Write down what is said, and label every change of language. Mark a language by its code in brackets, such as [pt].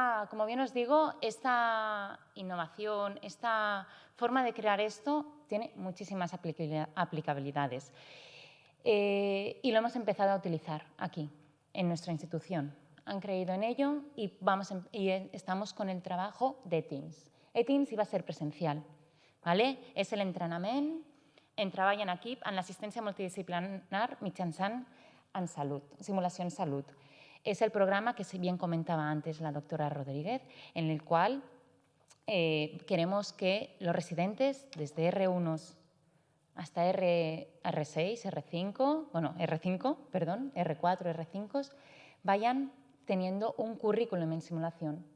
[es] Como bien os digo, esta innovación, esta forma de crear esto tiene muchísimas aplicabilidades. Y lo hemos empezado a utilizar aquí, en nuestra institución. Han creído en ello y estamos con el trabajo de Teams. Teams iba a ser presencial, ¿vale? [ca] És l'entrenament en treball en equip en l'assistència multidisciplinar mitjançant en salut, simulació en salut. [es] Es el programa que bien comentaba antes la doctora Rodríguez, en el cual queremos que los residentes, desde R1 hasta R6, R5, bueno, R4, R5, vayan teniendo un currículum en simulación.